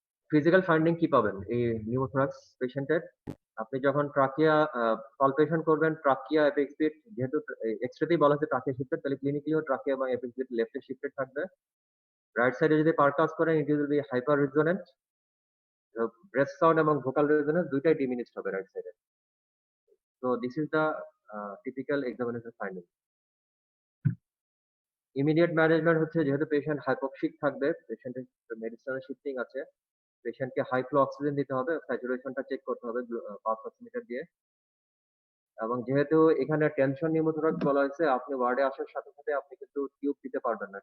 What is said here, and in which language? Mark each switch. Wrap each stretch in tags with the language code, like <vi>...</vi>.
<bn>Physical finding কি পাবেন এই নিউমোথোরাক্স পেশেন্টের? আপনি যখন ট্রাকিয়া পালপেশন করবেন, ট্রাকিয়া এপিক্স বিট, যেহেতু এক্সরেতেই বলা হচ্ছে ট্রাকিয়া শিফটেড, তাহলে ক্লিনিক্যালিও ট্রাকিয়া এবং এপিক্স বিট লেফটে শিফটেড থাকবে। রাইট সাইডে যদি পারকাস করেন,</bn> <en>It will be hyper resonant.</en> <bn>Breadth sound এবং ভোকাল রেজোনেন্স দুইটাই ডিমিনিশড হবে রাইট সাইডে।</bn> <en>So this is the typical examination finding.</en> <bn>Immediate management হচ্ছে যেহেতু পেশেন্ট হাইপোক্সিক থাকবে, পেশেন্টের মেডিসিনাল শিফটিং আছে, পেশেন্টকে হাই ফ্লো অক্সিজেন দিতে হবে, স্যাচুরেশনটা চেক করতে হবে পালস অক্সিমিটার দিয়ে। এবং যেহেতু এখানে টেনশন নিউমোথোরাক্স বলা হয়েছে, আপনি ওয়ার্ডে আসার সাথে সাথে আপনি কিন্তু টিউব দিতে পারবেন না।</bn>